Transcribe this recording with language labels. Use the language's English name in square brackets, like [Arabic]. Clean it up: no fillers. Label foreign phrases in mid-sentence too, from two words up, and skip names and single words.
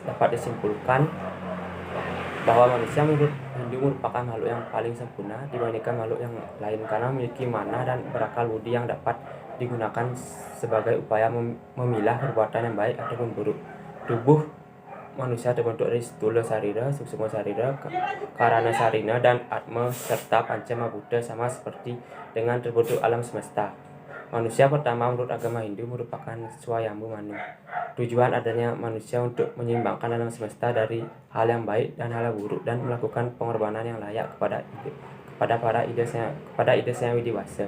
[Indonesian] Dapat disimpulkan bahwa manusia menurut Hindu merupakan makhluk yang paling sempurna dibandingkan makhluk yang lain karena memiliki mana dan berakal budi yang dapat digunakan sebagai upaya memilah perbuatan yang baik ataupun buruk. Tubuh manusia terbentuk dari stula sarira, suksuma sarira, karana sarina, dan atma serta pancama buddha, sama seperti dengan terbentuk alam semesta. Manusia pertama menurut agama Hindu merupakan Swayambhu Manu. Tujuan adanya manusia untuk menyeimbangkan alam semesta dari hal yang baik dan hal yang buruk dan melakukan pengorbanan yang layak kepada ide yang widiwasa.